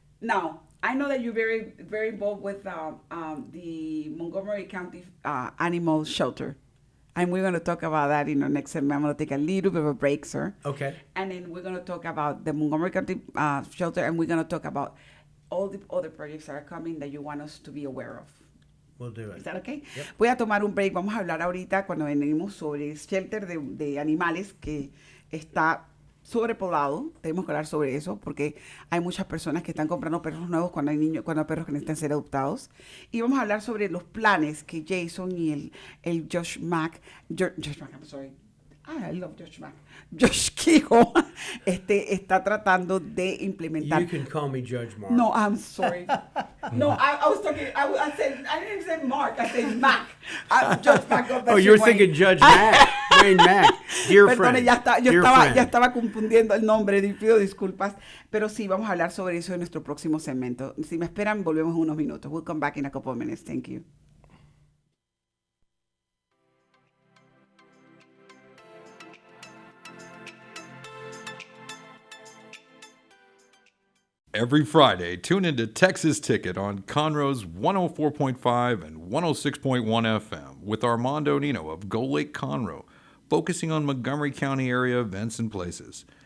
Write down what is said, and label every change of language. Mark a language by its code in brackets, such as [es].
[en] Now, I know that you're very, very involved with the Montgomery County Animal Shelter. And we're going to talk about that in our next segment. I'm going to take a little bit of a break, sir. Okay. And then we're going to talk about the Montgomery County Shelter, and we're going to talk about all the other projects that are coming that you want us to be aware of. We'll do it. ¿Is that okay? Yep. [es] Voy a tomar un break. Vamos a hablar ahorita, cuando venimos, sobre el shelter de animales que está sobrepoblado. Tenemos que hablar sobre eso porque hay muchas personas que están comprando perros nuevos cuando hay perros que necesitan ser adoptados. Y vamos a hablar sobre los planes que Jason y el Josh Mack, [en] I'm sorry. I love [es] Josh Mack. Josh Keough está tratando de implementar. [en] You can call me Judge Mark. No, I'm sorry. No, I was talking. I didn't say Mark. I said Mac. Judge Mac. Oh, you're thinking Judge Mack, Wayne Mack, dear friend. [es] Perdone, [en] Dear friend. [es] ya estaba confundiendo el nombre. Pido disculpas, pero sí vamos a hablar sobre eso en nuestro próximo segmento. Si me esperan, volvemos en unos minutos. [en] We'll come back in a couple of minutes. Thank you. Every Friday, tune into Texas Ticket on Conroe's 104.5 and 106.1 FM with Armando Nino of Gull Lake Conroe, focusing on Montgomery County area events and places.